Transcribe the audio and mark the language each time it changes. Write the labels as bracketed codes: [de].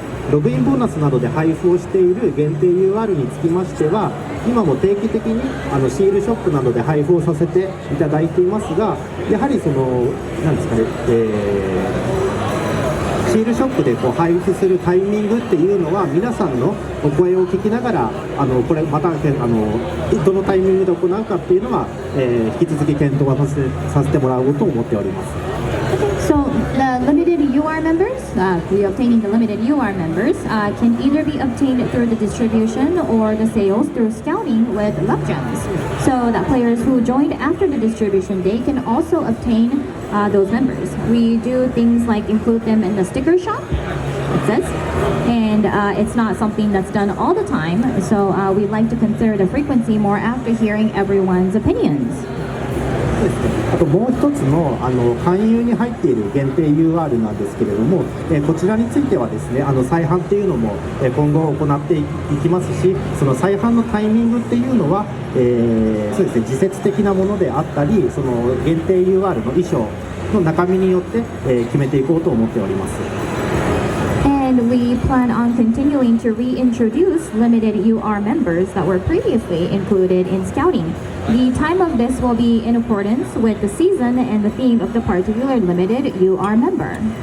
[ja] ログインボーナスなどで配布をしている限定 UR につきましては、今も定期的にシールショップなどで配布をさせていただいていますが、やはりなんですかね、シールショップで配布するタイミングっていうのは皆さんのお声を聞きながらこれまたどのタイミングで行うかっていうのは、引き続き検討はさせてもらおうと思っております。 [en] So the limited UR members, obtaining the limited UR members can either be obtained through the distribution or the sales through scouting with LabGames. So that players who joined after the distribution day can also obtain those members. We do things like include them in the sticker shop, it says, and it's not something that's done all the time. So we'd like to consider the frequency more after hearing everyone's opinions. [ja] あともう一つの勧誘に入っている限定 UR なんですけれども、こちらについてはですね再販っていうのも今後行っていきますし、その再販のタイミングっていうのは、そうですね時節的なものであったり、その限定 UR の衣装の中身によって、決めていこうと思っております。 [en] And we plan on continuing to reintroduce limited UR members that were previously included in scouting. The time of this will be in accordance with the season and the theme of the particular limited UR member.